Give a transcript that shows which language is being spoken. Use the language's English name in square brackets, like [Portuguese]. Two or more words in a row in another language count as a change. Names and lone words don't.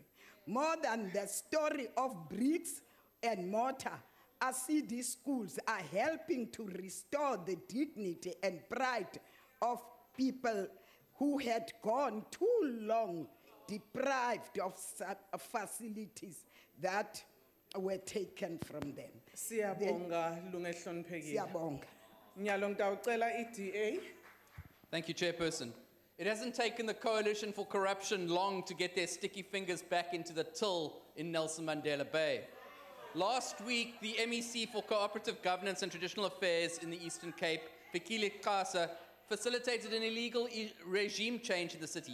[English] More than the story of bricks and mortar, ASIDI schools are helping to restore the dignity and pride of people who had gone too long deprived of facilities that were taken from them. [Swati] Siyabonga lungehloniphekile. Siyabonga. Nyalo ngitawucela iDA. [English] Thank you, Chairperson. It hasn't taken the Coalition for Corruption long to get their sticky fingers back into the till in Nelson Mandela Bay. Last week, the MEC for Cooperative Governance and Traditional Affairs in the Eastern Cape, Fikile Kasa, facilitated an illegal regime change in the city.